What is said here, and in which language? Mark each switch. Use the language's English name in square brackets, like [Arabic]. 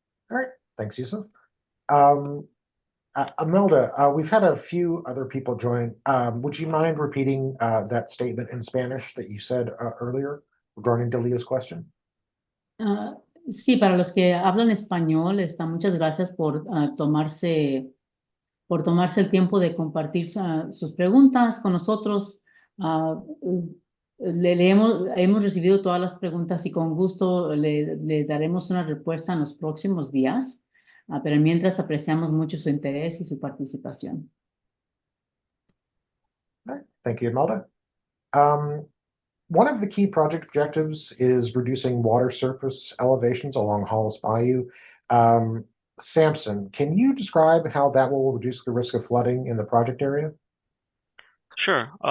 [English] All right, thanks, Yusuf. Imelda, we've had a few other people join. Would you mind repeating that statement in Spanish that you said earlier regarding Delia's question? [Spanish] Sí, para los que hablan español, muchas gracias por tomarse el tiempo de compartir sus preguntas con nosotros. Hemos recibido todas las preguntas y con gusto le daremos una respuesta en los próximos días. Pero mientras apreciamos mucho su interés y su participación. [English] All right. Thank you, Imelda. One of the key project objectives is reducing water surface elevations along Hollis Bayou. Samson, can you describe how that will reduce the risk of flooding in the project area? Sure.